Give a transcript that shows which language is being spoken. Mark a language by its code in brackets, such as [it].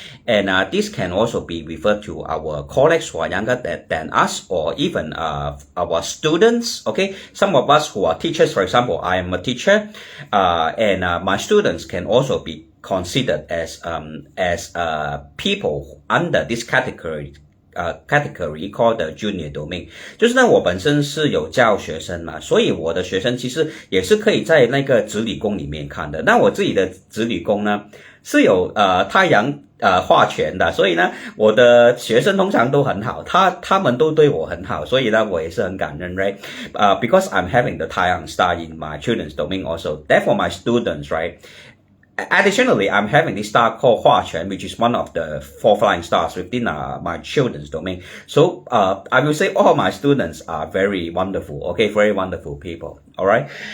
[en] And this can also be referred to our colleagues who are younger than us, or even our students, okay? Some of us who are teachers, for example, I am a teacher, and my students can also be considered as people under this category category called the junior domain。 [zh] 就是呢，我本身是有教学生嘛，所以我的学生其实也是可以在那个子女宫里面看的。那我自己的子女宫呢是有太阳化权的，所以呢，我的学生通常都很好，他们都对我很好，所以呢，我也是很感恩 ，right？ [en] Because I'm having the 太阳 star in my children's domain also. Therefore, my students, right? Additionally, I'm having this star called 化权, which is one of the 4 flying stars within my children's domain. So, I will say all my students are very wonderful, okay, very wonderful people, alright?